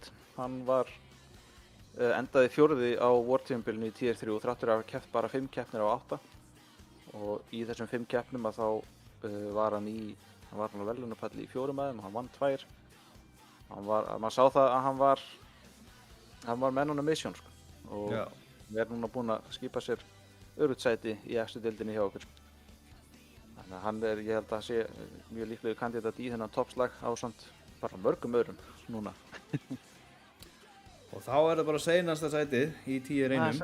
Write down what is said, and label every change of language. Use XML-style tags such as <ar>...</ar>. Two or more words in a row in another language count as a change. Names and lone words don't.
<is>Hann endaði 4. á vortímabilinu í Tier 3 og þráttur að hafa keppt bara 5 keppnir á 8. Og í þessum 5 keppnum að þá var hann á verðlaunapalli í 4 aðeim og hann vann 2. Maður sá það að hann var</is> <en>man on a mission,</en> <is>sko. Og við erum núna búin að skipa sér öruggt sæti í efstu deildinni hjá okkur. Þannig að hann ég held að sé mjög líklegur kandidat í þennan toppslag ásamt bara mörgum öðrum núna. Og þá er það bara seinasta sætið í Tier 1.</is>